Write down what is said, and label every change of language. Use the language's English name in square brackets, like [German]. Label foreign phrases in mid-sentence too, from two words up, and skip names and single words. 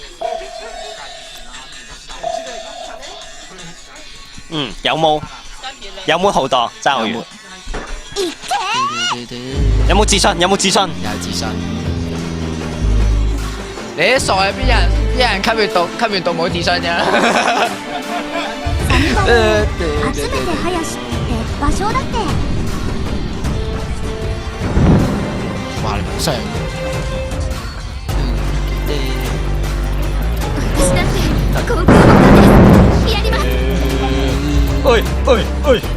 [Cantonese] 有冇？ 有冇好多？爭好遠。有冇自信？有冇自信？有自信。你啲傻嘅邊人吸完毒冇自信嘅。 [Japanese] 集めて林って場所だって。 [Cantonese] 哇！你上。 [Japanese] 私だって航空母艦です。やります。おいおいおい。